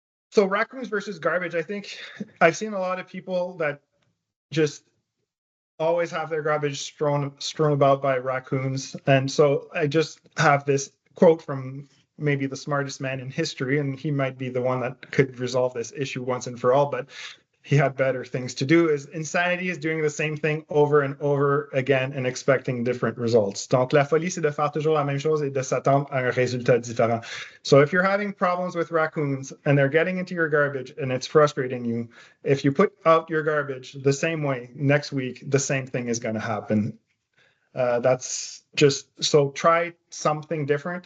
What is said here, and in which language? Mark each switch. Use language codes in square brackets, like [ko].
[en] So raccoons versus garbage, I think I've seen a lot of people that just always have their garbage strewn about by raccoons. And so I just have this quote from maybe the smartest man in history, and he might be the one that could resolve this issue once and for all, but he had better things to do, is insanity is doing the same thing over and over again and expecting different results. [fr] Donc, la folie, c'est de faire toujours la même chose et de s'attendre à un résultat différent. [en] So if you're having problems with raccoons and they're getting into your garbage and it's frustrating you, if you put out your garbage the same way next week, the same thing is going to happen. That's just, so try something different.